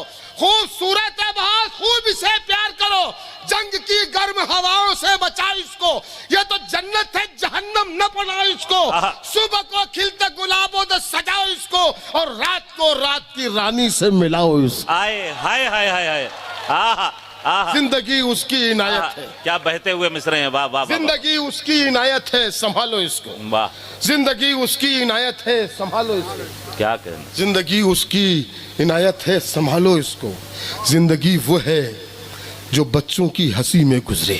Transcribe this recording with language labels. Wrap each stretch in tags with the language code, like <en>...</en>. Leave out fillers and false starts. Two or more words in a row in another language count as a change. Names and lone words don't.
<hi>खूबसूरत है बहुत, खूब इसे प्यार करो। जंग की गर्म हवाओं से बचाओ इसको। ये तो जन्नत है, जहन्नम न बनाओ इसको। सुबह को खिलते गुलाबों से सजाओ इसको, और रात को रात की रानी से मिलाओ इसको। आए हाय हाय हाय हाय। आहा आहा। जिंदगी उसकी इनायत है, क्या बहते हुए मिसरे हैं, वाह वाह वाह, जिंदगी उसकी इनायत है, संभालो इसको। वाह, जिंदगी उसकी इनायत है, संभालो इसको। क्या कहना। जिंदगी उसकी इनायत है, संभालो इसको। जिंदगी वो है जो बच्चों की हंसी में गुजरे,</hi>